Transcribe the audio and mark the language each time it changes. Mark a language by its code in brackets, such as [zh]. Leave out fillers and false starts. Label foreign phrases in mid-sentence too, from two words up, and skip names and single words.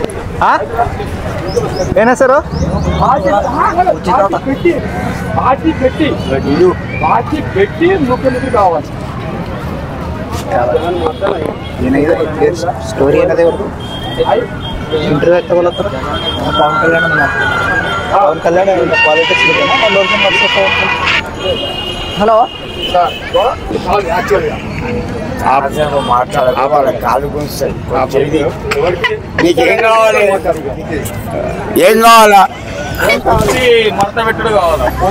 [kn] ಏನು ಹೆಸರು? ಏನಾಗಿದೆ ಸ್ಟೋರಿ? ಏನದೇ ಇವ್ರದ್ದು ಇಂಟರ್ವ್ಯೂ ತಗೊಳತ್ತಾರ. ಪವನ್ ಕಲ್ಯಾಣ ಪಾಲಿಟಿಕ್ಸ್ [te] హలో నీకేం కావాలి? ఏం కావాలా? మడత పెట్టుడు కావాలా?